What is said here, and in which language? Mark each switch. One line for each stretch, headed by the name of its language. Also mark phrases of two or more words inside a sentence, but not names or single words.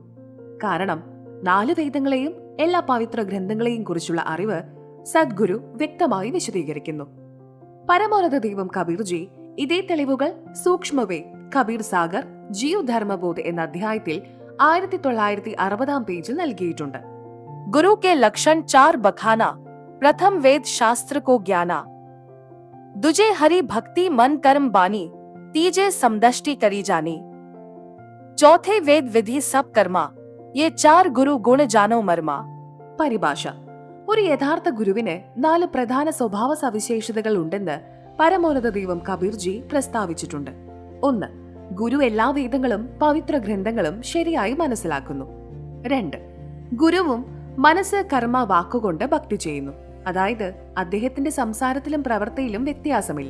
Malayalam: കാരണം 4 വേദങ്ങളെയും എല്ലാ പവിത്ര ഗ്രന്ഥങ്ങളെയും കുറിച്ചുള്ള അറിവ് സദ്ഗുരു വ്യക്തമായി വിശദീകരിക്കുന്നു. പരമോന്നത ദൈവം കബീർജി ഇതേ തെളിവുകൾ സൂക്ഷ്മവേ കബീർ സാഗർ ജീവ് ധർമ്മബോധ് എന്ന അധ്യായത്തിൽ 1960 പേജിൽ നൽകിയിട്ടുണ്ട്.
Hindi: गुरु के लक्षण 4 बखाना। प्रथम वेद शास्त्र को ज्ञाना, दुजे हरि भक्ति मन कर्म बानी, तीजे समदष्टि करी जानी, चौथे वेद विधि सब कर्मा, ये 4 गुरु गुण जानो मर्मा.
Malayalam: പരിഭാഷ: ഒരു യഥാർത്ഥ ഗുരുവിന് 4 പ്രധാന സ്വഭാവ സവിശേഷതകൾ ഉണ്ടെന്ന് പരമോന്നത ദൈവം കബീർജി പ്രസ്താവിച്ചിട്ടുണ്ട്. 1. ഗുരു എല്ലാ വേദങ്ങളും പവിത്ര ഗ്രന്ഥങ്ങളും ശരിയായി മനസ്സിലാക്കുന്നു. 2. ഗുരുവും മനസ്സ് കർമ്മ വാക്കുകൊണ്ട് ഭക്തി ചെയ്യുന്നു, അതായത് അദ്ദേഹത്തിന്റെ സംസാരത്തിലും പ്രവൃത്തിയിലും വ്യത്യാസമില്ല.